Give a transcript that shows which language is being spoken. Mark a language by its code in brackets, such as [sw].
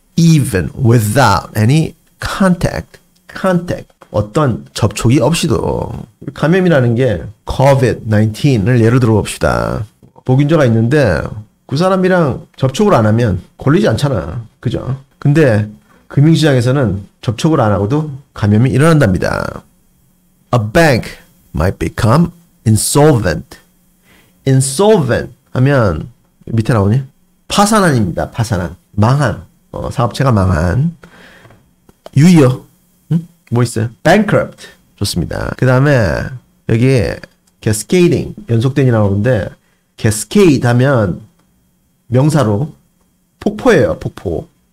[en] even without any contact. [ko] 어떤 접촉이 없이도. 감염이라는 게 COVID-19을 예로 들어 봅시다. 보균자가 있는데 그 사람이랑 접촉을 안 하면 걸리지 않잖아. 그죠? 근데 금융시장에서는 접촉을 안 하고도 감염이 일어난답니다. [en] A bank might become insolvent. [ko] insolvent 하면 밑에 나오니? 파산한입니다. 파산한. 망한. 사업체가 망한. 유의어. 뭐 있어요? bankrupt. 좋습니다. 그 다음에 여기 cascading. 연속된이 나오는데 cascade 하면 명사로 폭포예요. 폭포.